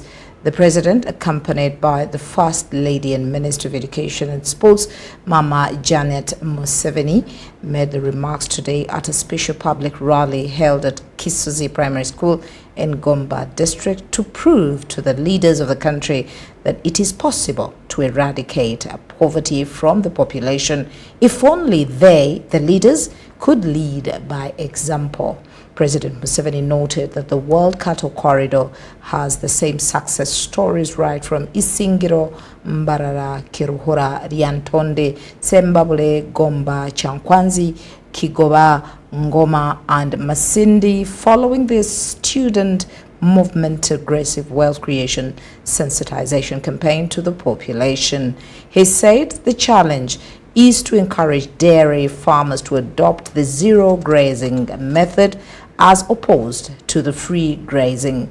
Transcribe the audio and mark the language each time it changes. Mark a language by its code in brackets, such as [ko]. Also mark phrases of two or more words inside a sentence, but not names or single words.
[en] The President, accompanied by the First Lady and Minister of Education and Sports, Mama Janet Museveni, made the remarks today at a special public rally held at Kisuzi Primary School in Gomba District to prove to the leaders of the country that it is possible to eradicate poverty from the population if only they, the leaders, could lead by example. President Museveni noted that the World Cattle Corridor has the same success stories right from Isingiro, Mbarara, Kiruhura, Ryantonde, Sembabule, Gomba, Chankwanzi, Kigoba, Ngoma and Masindi following the student movement aggressive wealth creation sensitization campaign to the population. He said the challenge is to encourage dairy farmers to adopt the zero grazing method as opposed to the free grazing.